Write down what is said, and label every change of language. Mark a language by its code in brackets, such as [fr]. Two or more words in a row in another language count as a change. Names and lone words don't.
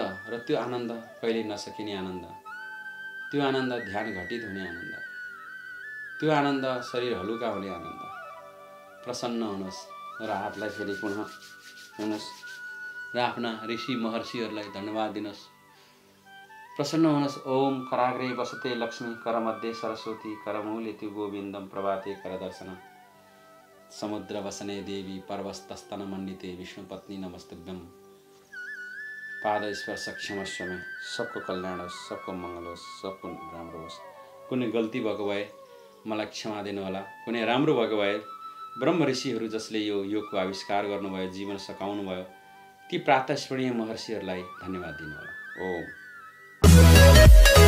[ne] र त्यो आनन्द कहिल्यै नसकिने आनन्द, त्यो आनन्द ध्यान घटित हुने आनन्द। त्यो आनन्द शरीर हलुका हुने आनन्द। प्रसन्न हुनुहोस् र हातलाई फेरि पुनः हुनुहोस् र आफ्ना ऋषि महर्षिहरूलाई धन्यवाद दिनुहोस्। प्रसन्न हुनुहोस्। [sa] ओम कराग्रे वसते लक्ष्मी करमध्ये सरस्वती करमूले त्यो गोविन्दम प्रभाते करदर्शन समुद्र वसने देवी पर्वतस्तन मण्डिते विष्णुपत्नी नमस्तुभ्यम पाद स्पर्श क्षमस्व में। [ne] सबको कल्याण होस्, सबको मङ्गल होस्, सबको राम्रो होस्। कुनै गल्ती भएको भए मलाई क्षमा दिनुहोला। कुनै राम्रो भएको भए ब्रह्म ऋषिहरू जसले यो योगको आविष्कार गर्नुभयो, जीवन सकाउनु भयो, ती प्रातस्मरणीय महर्षिहरूलाई धन्यवाद दिनुहोला।